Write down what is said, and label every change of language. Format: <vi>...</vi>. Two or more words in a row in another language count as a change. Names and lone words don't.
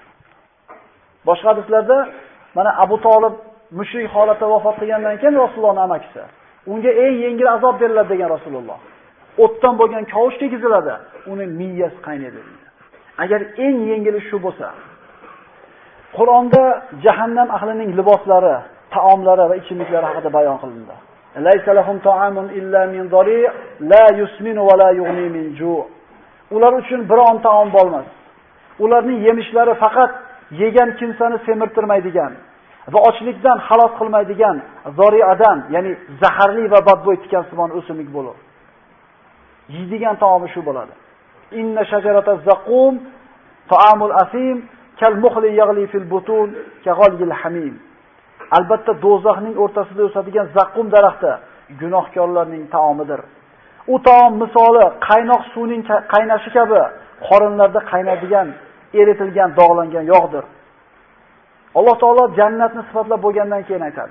<uz>Boshqa hadislarda mana Abu Talib mushrik holatda vafot qilgandan keyin Rasulullohning amakisi, unga eng yengil azob beriladi degan Rasululloh. O'tdan bo'lgan kavush tegiziladi, uning miyasi qaynaydi deydi. Agar eng yengili shu bo'lsa, Qur'onda jahannam ahlining liboslari, taomlari va ichimliklari haqida bayon qilindi.</uz> <ar>ليس لهم طعام إلا من ضريع لا يسمن ولا يغني من جوع'.</ar> <uz>Ular uchun biron taom bo'lmas. Ularning yemishlari faqat yegan kimsani semirtirmaydigan va ochlikdan xalos qilmaydigan zori'adan, ya'ni zaharli va badbo'y tikansimon o'simlik bo'lur. Yeydigan taomi shu bo'ladi.</uz> <ar>إن شجرة الزقوم طعام الأثيم كالمهل يغلي في البطون كغلي الحميم.</ar> <uz>Albatta do'zaxning o'rtasida o'sadigan zaqqum daraxti gunohkorlarning taomidir. U taom misoli qaynoq suvning qaynashi kabi qorinlarda qaynaydigan, eritilgan, dog'langan yog'dir. Alloh taolo jannatni sifatlab bo'lgandan keyin aytadi.</uz>